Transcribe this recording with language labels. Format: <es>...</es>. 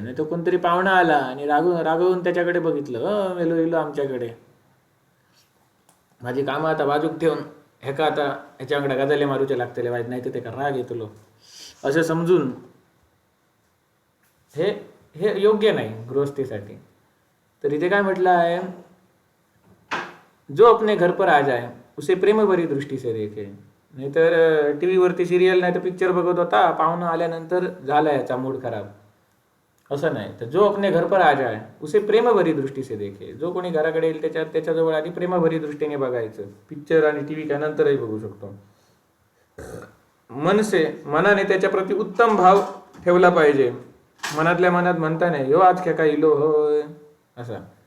<mr>नाही तर कोणतरी पाहुणा आला आणि रागवून त्याच्याकडे बघितलं, मेलो आमच्याकडे, माझी कामं आता बाजूक ठेवून का आता ह्याच्याकडे गजाले मारूचे लागतले वाईट, नाही तर ते का राग येतलो असं समजून, हे योग्य नाही गृहस्थीसाठी. तर इथे काय म्हटलं आहे,</mr> <hi>जो अपने घर पर आ जाए उसे प्रेम भरी दृष्टी से देखे.</hi> <mr>नाहीतर टी व्हीवरती सिरियल नाही तर पिक्चर बघत होता, पाहुणं आल्यानंतर झाला याचा मूड खराब, असं नाही.</mr> <hi>तर जो अपने घर पर आ जाए उसे प्रेम भरी दृष्टी से देखे.</hi> <mr>जो कोणी घराकडे येईल त्याच्याजवळ आधी प्रेम भरी दृष्टीने बघायचं. पिक्चर आणि टी व्ही काय नंतरही बघू शकतो. मनाने त्याच्याप्रती उत्तम भाव ठेवला पाहिजे. मनातल्या मनात म्हणता नाही ह्यो आज काय इलो होय असा.</mr>